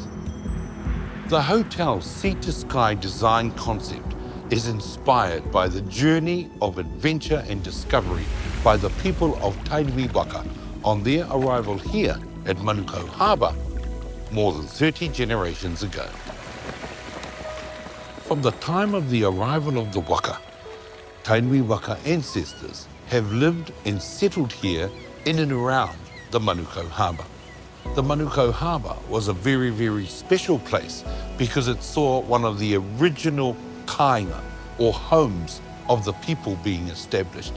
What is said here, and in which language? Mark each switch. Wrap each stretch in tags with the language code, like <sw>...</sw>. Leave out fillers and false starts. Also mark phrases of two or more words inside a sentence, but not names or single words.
<en>The hotel's sea-to-sky design concept is inspired by the journey of adventure and discovery by the people of Tainui waka on their arrival here at Manukau Harbour more than 30 generations ago. From the time of the arrival of the waka, Tainui waka ancestors have lived and settled here in and around the Manukau Harbour. The Manukau Harbour was a very, very special place because it saw one of the original kāinga, or homes, of the people being established.</en>